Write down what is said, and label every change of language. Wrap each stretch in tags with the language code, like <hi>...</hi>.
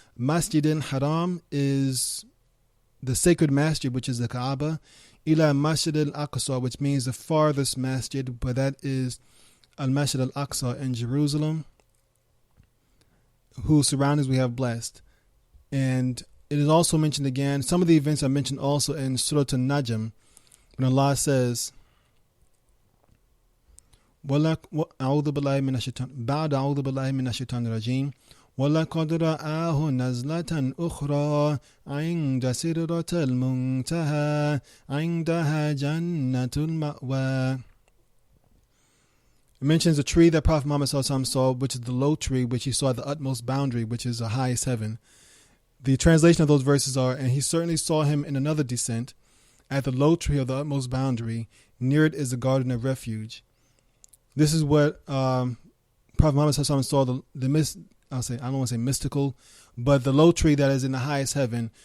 <en>Masjid al-Haram is the sacred masjid, which is the Kaaba. Ila Masjid al-Aqsa, which means the farthest masjid, but that is Al-Masjid al-Aqsa in Jerusalem, whose surroundings we have blessed. And it is also mentioned again, some of the events are mentioned also in Surah An-Najm, when Allah says,</en> <ar>أعوذ بالله من الشيطان بعد أعوذ بالله من الشيطان الرجيم وَلَقَدْ رَآهُ نَزْلَةً أُخْرَى عِنْدَ سِدْرَةِ الْمُنْتَهَى عِنْدَهَا جَنَّةُ الْمَأْوَى.</ar> <en>It mentions a tree that Prophet Muhammad saw, which is the low tree, which he saw at the utmost boundary, which is the highest heaven. The translation of those verses are, and he certainly saw him in another descent at the low tree of the utmost boundary. Near it is the garden of refuge. This is what Prophet Muhammad saw, I don't want to say mystical, but the low tree that is in the highest heaven.</en>